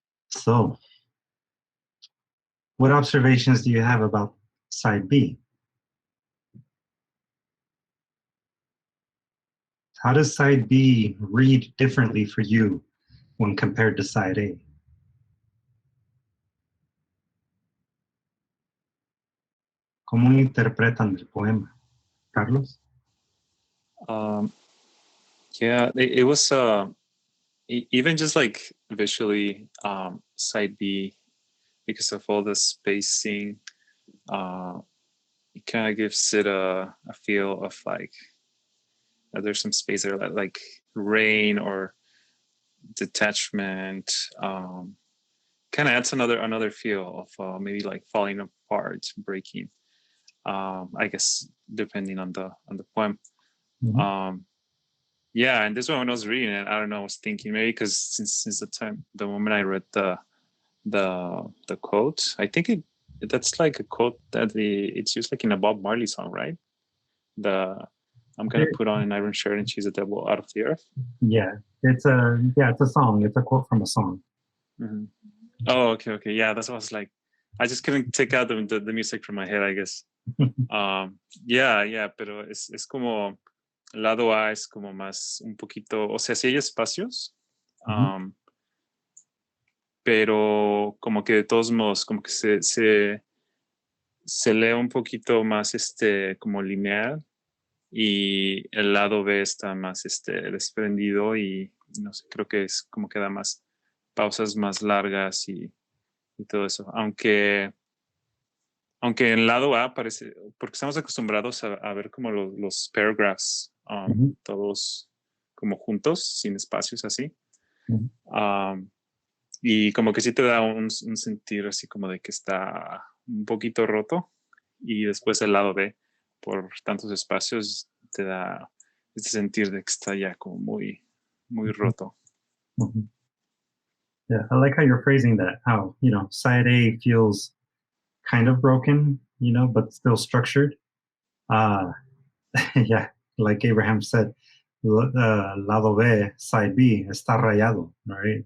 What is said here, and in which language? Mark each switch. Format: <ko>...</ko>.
<en>So, what observations do you have about side B? How does side B read differently for you when compared to side A?</en> <es>¿Cómo interpretan el poema?</es> <en>Carlos? Yeah, it was even just like visually side B, because of all the spacing, it kind of gives it a feel of like there's some space there, like rain or detachment. Kind of adds another feel of maybe like falling apart, breaking. I guess depending on the poem. Mm-hmm. Yeah, and this one when I was reading it, I don't know, I was thinking maybe because since the moment I read the quote, I think that's like a quote that it's used like in a Bob Marley song, right? I'm gonna put on an iron shirt and choose the devil out of the earth. Yeah, it's a song. It's a quote from a song. Mm-hmm. Oh, okay, yeah, that's what I was like. I just couldn't take out the music from my head, I guess. Yeah,</en> <es>pero es como lado A es como más un poquito, o sea, sí hay espacios, pero como que de todos modos, como que se lee un poquito más como lineal, y el lado B está más desprendido y no sé, creo que es como que da más pausas más largas y todo eso, aunque en el lado A parece, porque estamos acostumbrados a ver como los</es> <en>paragraphs</en> <es>todos como juntos, sin espacios así. Y como que sí te da un sentir así como de que está un poquito roto, y después el lado B, por tantos espacios, te da este sentir de que está ya como muy, muy roto.</es> <en>Yeah, I like how you're phrasing that, how, side A feels kind of broken, but still structured. Yeah, like Abraham said,</en> <es>lado B,</es> <en>side B,</en> <es>está rayado,</es> <en>right?</en>